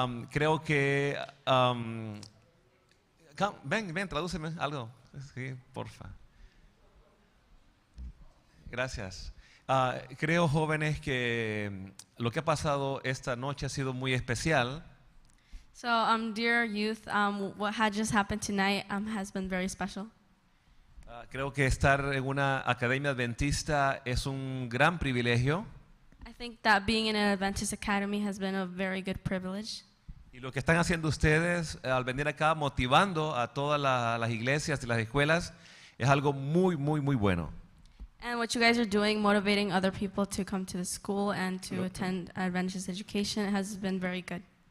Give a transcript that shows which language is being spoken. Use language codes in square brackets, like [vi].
[es] Creo que... ven, tradúceme algo. Sí, porfa. Gracias. Creo, jóvenes, que lo que ha pasado esta noche ha sido muy especial. [en] So, dear youth, what had just happened tonight has been very special. [es] Creo que estar en una academia adventista es un gran privilegio. [en] I think that being in an Adventist academy has been a very good privilege. [es] Y lo que están haciendo ustedes al venir acá motivando a todas las iglesias y las escuelas es algo muy, muy, muy bueno. [en] And what you guys are doing, motivating other people to come to the school and to attend Adventist education, has been very good.